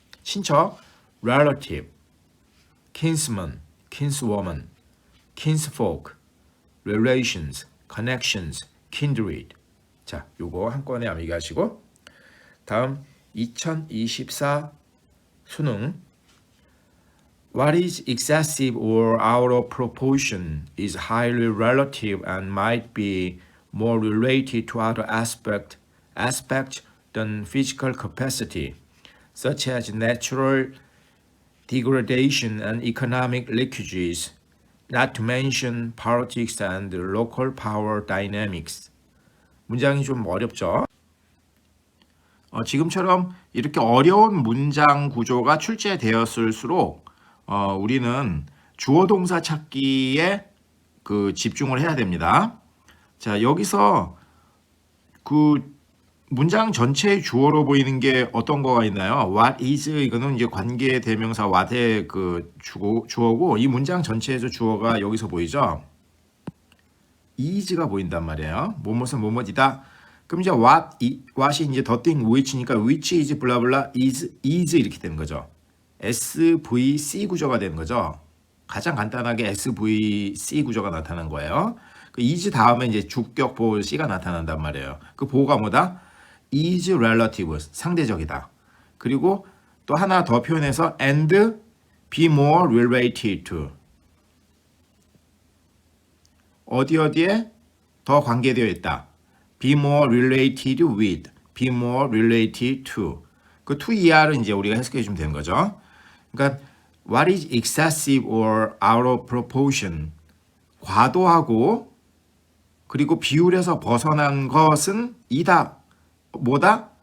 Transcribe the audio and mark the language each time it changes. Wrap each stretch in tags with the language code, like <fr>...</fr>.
<en>친척, relative, kinsman, kinswoman, kinsfolk, relations, connections, kindred.</en> <ko>자, 요거 한 건에 암기하시고, 다음 2024 수능.</ko> <en>What is excessive or out of proportion is highly relative and might be more related to other aspects than physical capacity, such as natural degradation and economic leakages, not to mention politics and local power dynamics.</en> <ko>문장이 좀 어렵죠? 지금처럼 이렇게 어려운 문장 구조가 출제되었을수록 우리는 주어 동사 찾기에 집중을 해야 됩니다. 자, 여기서 그 문장 전체의 주어로 보이는 게 어떤 거가 있나요? What is 이거는 이제 관계 대명사 what의 주어고, 이 문장 전체에서 주어가 여기서 보이죠? is가 보인단 말이에요. 뭐뭐은 뭐뭐이다. 그럼 이제 what이 이제</ko> <en>the thing which</en> <ko>니까 which is 블라블라 is 이렇게 되는 거죠. SVC 구조가 되는 거죠. 가장 간단하게 SVC 구조가 나타난 거예요. 그 is 다음에 이제 주격 보호 C가 나타난단 말이에요. 그 보호가 뭐다?</ko> <en>is relative, 상대적이다.</en> <ko>그리고 또 하나 더 표현해서</ko> <en>and be more related to.</en> <ko>어디에 더 관계되어 있다.</ko> <en>be more related with, be more related to.</en> <ko>그 to 이하를 이제 우리가 해석해 주면 되는 거죠. 그러니까</ko> <en>what is excessive or out of proportion,</en> <ko>과도하고 그리고 비율에서 벗어난 것은 이다. 뭐다?</ko>